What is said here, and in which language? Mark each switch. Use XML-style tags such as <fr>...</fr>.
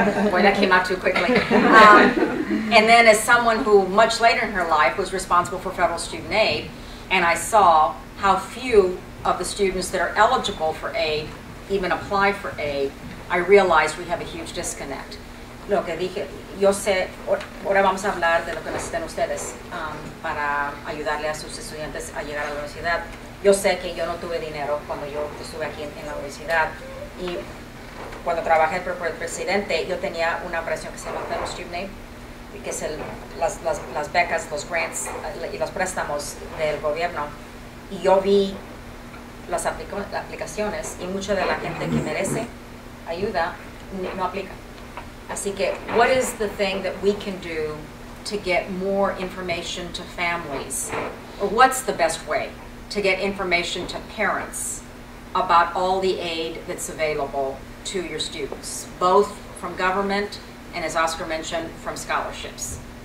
<en>Boy, that came out too quickly. And then as someone who, much later in her life, was responsible for federal student aid, and I saw how few of the students that are eligible for aid even apply for aid, I realized we have a huge disconnect.</en> <es>Lo que dije, yo sé, ahora vamos a hablar de lo que necesitan ustedes para ayudarle a sus estudiantes a llegar a la universidad. Yo sé que yo no tuve dinero cuando yo estuve aquí en la universidad, y cuando trabajé por el presidente, yo tenía una operación que se llama Federal Student Aid, que es las becas, los grants y los préstamos del gobierno, y yo vi las aplicaciones, y mucha de la gente que merece ayuda no aplica. Así que,</es> <en>what is the thing that we can do to get more information to families? Or what's the best way to get information to parents about all the aid that's available to your students, both from government and, as Oscar mentioned, from scholarships?</en>